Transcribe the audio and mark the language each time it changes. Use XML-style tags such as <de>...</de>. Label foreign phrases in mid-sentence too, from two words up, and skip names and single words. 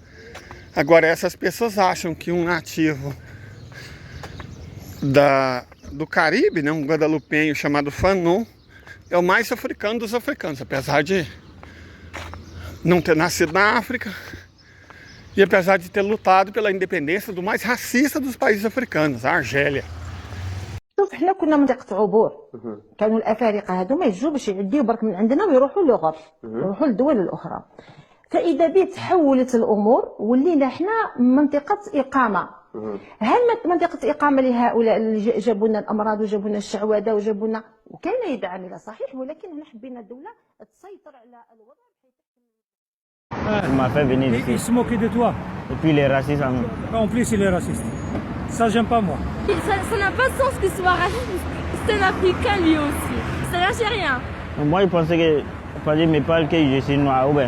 <pt>Agora essas pessoas acham que um nativo do Caribe, né, um guadalupenho chamado Fanon, é o mais africano dos africanos, apesar de não ter nascido na África E apesar de ter lutado pela independência do mais racista dos países africanos, a Argélia.</pt> <ar>شوف حنا كنا منطقة عبور، كانوا الأفارقة هذو ما يجوا باش يعديو برك من عندنا ويروحوا لوغوب، يروحوا للدول الأخرى. فإذا بيت تحولت الأمور ولينا حنا منطقة إقامة. هل منطقة إقامة لهؤلاء اللي جابوا لنا الأمراض وجابوا لنا الشعوذة وجابوا لنا وكان يد عاملة صحيح، ولكن هنا حبينا الدولة تسيطر على الوضع.</ar> <fr>Il m'a fait venir Et ici. il se moquait de toi. Et puis les racistes En plus, il est raciste. Ça, j'aime pas moi. Ça n'a pas de sens qu'il soit raciste, c'est un Africain lui aussi. C'est un Algérien. moi, ils pensaient que, parce qu'ils me parlent que je suis noir ou bien.</fr>